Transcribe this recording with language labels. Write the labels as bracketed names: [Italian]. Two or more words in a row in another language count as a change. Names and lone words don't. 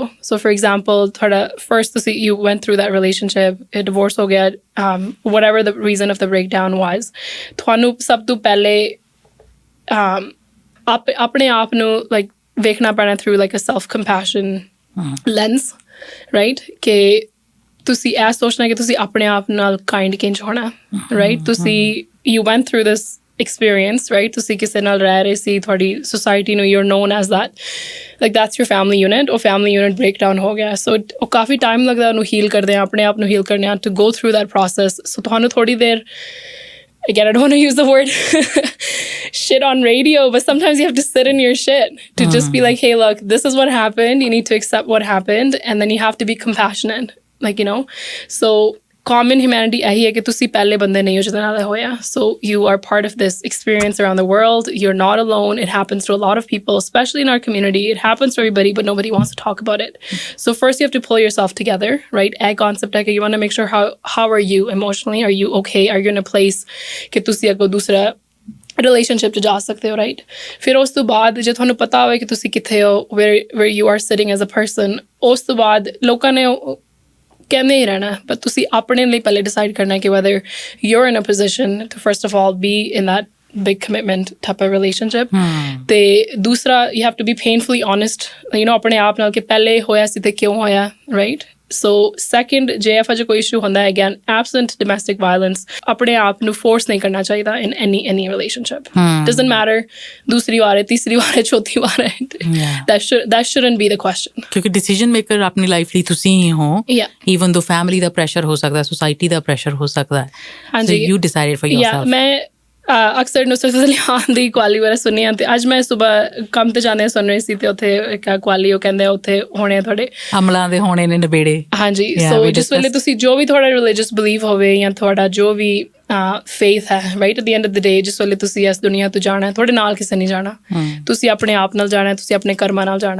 [English] so for example ਤੁਹਾਡਾ first ਤੁਸੀਂ you went through that relationship, [Punjabi] ਡਿਵੋਰਸ ਹੋ ਗਿਆ, [English] whatever the reason of the breakdown was, [Punjabi] ਤੁਹਾਨੂੰ ਸਭ ਤੋਂ ਪਹਿਲੇ ਆਪਣੇ ਆਪ ਨੂੰ ਵੇਖਣਾ ਪੈਣਾ [English] through a self compassion lens, right? [Punjabi] ਕਿ ਤੁਸੀਂ ਇਹ ਸੋਚਣਾ ਕਿ ਤੁਸੀਂ ਆਪਣੇ ਆਪ ਨਾਲ ਕਾਈਂਡ ਕਿੰਝ ਹੋਣਾ, ਰਾਈਟ? [English] ਤੁਸੀਂ you went through this experience, right? [Punjabi] ਤੁਸੀਂ ਕਿਸੇ ਨਾਲ ਰਹਿ ਰਹੇ ਸੀ, ਤੁਹਾਡੀ society ਨੂੰ [English] you're known as that, that's your family unit, ਉਹ family unit breakdown [Punjabi] ਹੋ ਗਿਆ। so ਉਹ ਕਾਫੀ ਟਾਈਮ ਲੱਗਦਾ ਉਹਨੂੰ heal ਕਰਦੇ ਆ, ਆਪਣੇ ਆਪ ਨੂੰ heal ਕਰਨੇ ਆ, [English] to go through that process। [Punjabi] so ਤੁਹਾਨੂੰ ਥੋੜੀ ਦੇਰ, [English] again I don't want to use the word shit on radio, but sometimes you have to sit in your shit to just be like, hey look, this is what happened, you need to accept what happened, and then you have to be compassionate, so common humanity [Punjabi] ਇਹੀ ਹੈ ਕਿ ਤੁਸੀਂ ਪਹਿਲੇ ਬੰਦੇ ਨਹੀਂ ਹੋ ਜਿਹਦੇ ਨਾਲ ਹੋਇਆ। [English] so you are part of this experience around the world, you're not alone, it happens to a lot of people, especially in our community, it happens to everybody, but nobody wants to talk about it। so first you have to pull yourself together, right? [Punjabi] ਇਹ concept ਹੈ ਕਿ [English] you want to make sure how are you emotionally, are you okay, are you in a place [Punjabi] ਕਿ ਤੁਸੀਂ ਅੱਗੋਂ ਦੂਸਰਾ ਰਿਲੇਸ਼ਨਸ਼ਿਪ 'ਚ ਜਾ ਸਕਦੇ ਹੋ, [English] ਰਾਈਟ? [Punjabi] ਫਿਰ ਉਸ ਤੋਂ ਬਾਅਦ ਜੇ ਤੁਹਾਨੂੰ ਪਤਾ ਹੋਵੇ ਕਿ ਤੁਸੀਂ ਕਿੱਥੇ ਹੋ, [English] where you are sitting as a person, [Punjabi] ਉਸ ਤੋਂ ਬਾਅਦ ਲੋਕਾਂ ਨੇ ਕਹਿੰਦੇ ਹੀ ਰਹਿਣਾ, [English] but [Punjabi] ਤੁਸੀਂ ਆਪਣੇ ਲਈ ਪਹਿਲੇ ਡਿਸਾਈਡ ਕਰਨਾ ਕਿ [English] whether you're in a position to first of all be in that big commitment type of relationship. [Punjabi] ਤੇ ਦੂਸਰਾ, [English] you have to be painfully honest, [Punjabi] ਆਪਣੇ ਆਪ ਨਾਲ, ਕਿ ਪਹਿਲੇ ਹੋਇਆ ਸੀ ਤੇ ਕਿਉਂ ਹੋਇਆ, [English] right? So second, [Punjabi] ਜੇ ਇਹੋ ਜਿਹਾ ਕੋਈ issue ਹੁੰਦਾ ਹੈ, [English] again, absent domestic violence, [Punjabi] ਆਪਣੇ ਆਪ ਨੂੰ force ਨਹੀਂ ਕਰਨਾ ਚਾਹੀਦਾ [English] in any relationship. Doesn't matter, [Punjabi] ਦੂਸਰੀ ਵਾਰ ਹੈ, ਤੀਸਰੀ ਵਾਰ ਹੈ, ਚੌਥੀ ਵਾਰ ਹੈ. [English] That shouldn't be the question. [Punjabi] ਕਿਉਂਕਿ [English] decision maker [Punjabi] ਆਪਣੀ ਲਾਈਫ ਲਈ ਤੁਸੀਂ ਹੀ ਹੋ. [English] Even though family [Punjabi] ਦਾ pressure ਹੋ ਸਕਦਾ, society ਦਾ pressure ਹੋ ਸਕਦਾ ਹੈ. [English] So you decided for yourself. [Punjabi] ਮੈਂ ਅਕਸਰ ਨੁਸਰਤ ਫਤਿਹ ਅਲੀ ਖਾਨ ਦੀ ਕਵਾਲੀ ਬਾਰੇ ਸੁਣੀ ਆ, ਤੇ ਅੱਜ ਮੈਂ ਸੁਬਾਹ ਕੰਮ ਤੇ ਜਾਂਦੇ ਸੁਣ ਰਹੀ ਸੀ, ਤੇ ਉੱਥੇ ਇੱਕ ਕਵਾਲੀ ਉਹ ਕਹਿੰਦੇ ਉੱਥੇ ਹੋਣੇ ਤੁਹਾਡੇ ਅਮਲਾਂ ਦੇ ਹੋਣੇ ਨੇ ਨਿਬੇੜੇ. ਹਾਂਜੀ, ਸੋ ਜਿਸ ਵੇਲੇ ਤੁਸੀਂ ਜੋ ਵੀ ਤੁਹਾਡਾ [English] religious belief [Punjabi] ਹੋਵੇ ਜਾਂ ਤੁਹਾਡਾ ਜੋ ਵੀ ਫੇਥ ਹੈ, ਰਾਈਟ, [English] at the end of the day, [Punjabi] ਜਿਸ ਵੇਲੇ ਤੁਸੀਂ ਇਸ ਦੁਨੀਆ ਤੋਂ ਜਾਣਾ, ਤੁਹਾਡੇ ਨਾਲ ਕਿਸੇ ਨਹੀਂ ਜਾਣਾ, ਤੁਸੀਂ ਆਪਣੇ ਆਪ ਨਾਲ ਜਾਣਾ, ਤੁਸੀਂ ਆਪਣੇ ਕਰਮਾਂ ਨਾਲ ਜਾਣਾ.